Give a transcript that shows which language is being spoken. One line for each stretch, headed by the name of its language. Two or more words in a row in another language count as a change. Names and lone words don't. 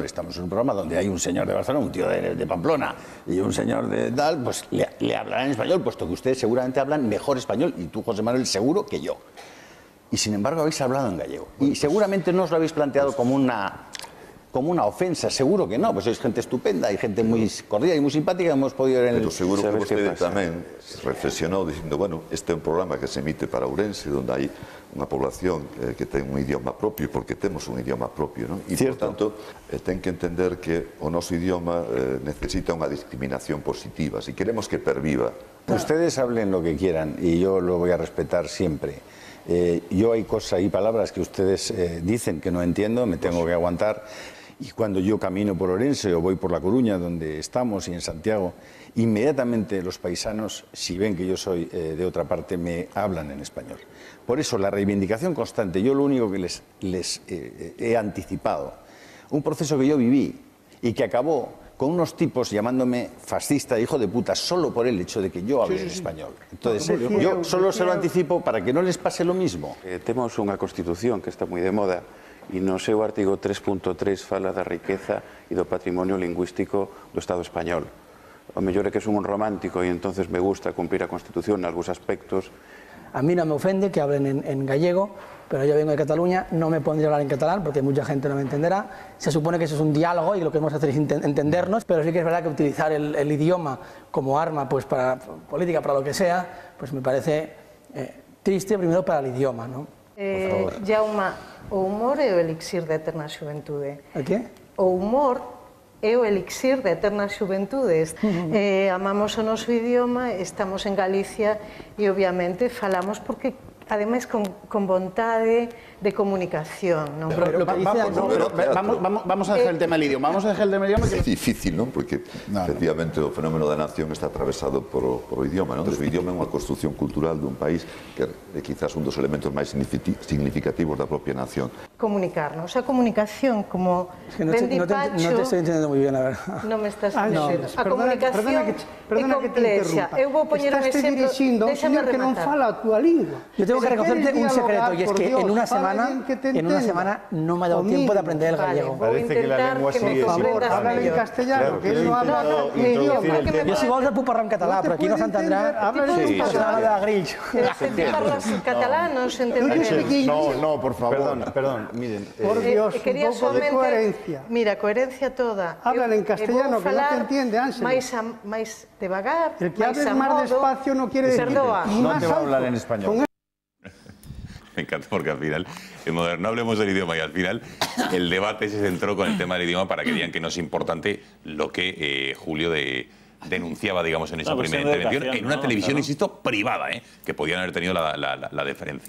Spanish: Estamos en un programa donde hay un señor de Barcelona, un tío de Pamplona y un señor de tal, pues le hablarán en español, puesto que ustedes seguramente hablan mejor español, y tú, José Manuel, seguro que yo. Y sin embargo habéis hablado en gallego. Y seguramente no os lo habéis planteado como una ofensa, seguro que no, pues sois gente estupenda, hay gente muy cordial y muy simpática, hemos podido ver en el...
Galician: Pero seguro que usted tamén reflexionou dicindo, bueno, este é un programa que se emite para Ourense, onde hai unha población que ten un idioma propio, porque temos un idioma propio, non? E, por tanto, ten que entender que o noso idioma necesita unha discriminación positiva, si queremos que perviva.
Spanish: Ustedes hablen lo que quieran y yo lo voy a respetar siempre. Yo hay cosas y palabras que ustedes dicen que no entiendo, me tengo que aguantar. Y cuando yo camino por Orense o voy por La Coruña, donde estamos, y en Santiago, inmediatamente los paisanos, si ven que yo soy de otra parte, me hablan en español. Por eso, la reivindicación constante, yo lo único que les he anticipado, un proceso que yo viví y que acabó con unos tipos llamándome fascista, hijo de puta, solo por el hecho de que yo hable en español. Entonces, yo solo se lo anticipo para que no les pase lo mismo.
Galician: Temos unha Constitución que está moi de moda, e no seu artigo 3.3 fala da riqueza e do patrimonio lingüístico do Estado español. O mellor é que son un romántico e entonces
Spanish: me gusta cumplir
Galician: a Constitución en algúns aspectos.
Spanish: A mí no me ofende que hablen en gallego, pero yo vengo de Cataluña, no me pondré a hablar en catalán porque mucha gente no me entenderá. Se supone que eso es un diálogo y lo que hemos de hacer es entendernos, pero sí que es verdad que utilizar el idioma como arma, pues para política, para lo que sea, pues me parece triste, primero para el idioma, ¿no? Jaume,
Galician: o humor é o elixir da eterna xuventude.
Spanish: ¿El qué?
Galician: O humor é o elixir da eterna xuventude. Amamos o noso idioma, estamos en Galicia e obviamente falamos porque ademais con vontade de comunicación.
Spanish: ¿No? Vamos a dejar el tema del idioma. Vamos a dejar el tema del idioma.
Galician: É difícil, non? Porque efectivamente o fenómeno da nación está atravesado por o idioma, non? O idioma é unha construción cultural dun país que é quizás un dos elementos máis significativos da propia nación. Comunicarnos. A comunicación, como ben di Pacho...
Spanish: No te estoy entendiendo muy bien, la verdad.
Galician: Non me estás entendiendo. A comunicación é complexa. Eu vou poñer un exemplo. Déxame que non fala a túa lingua.
Spanish: Yo tengo que reconocerte un secreto, y es que en una semana no me ha dado tiempo de aprender el gallego. Parece que la lengua sigue sin hablar en castellano, que él no habla mi idioma.
Catalan: Yo si vols el puc parlar en català, però aquí no s'entendrà.
Spanish: Sí, de grills.
Galician: Ti parlas catalán, non se entende.
Spanish: No, por favor, perdón, miren. Por Dios,
Galician: un pouco de coherencia.
Spanish: Mira, coherencia toda. Hablan en castellano, que no te entiende, Ángel.
Galician: Máis devagar,
Spanish: el que hables más despacio no quiere decir no te va a hablar en español. Me encanta porque al final, en Moderno hablemos del idioma y al final el debate se centró con el tema del idioma para que digan que no es importante lo que Julio denunciaba, digamos, en esa primera intervención, en una televisión, insisto, privada, que podían haber tenido la deferencia.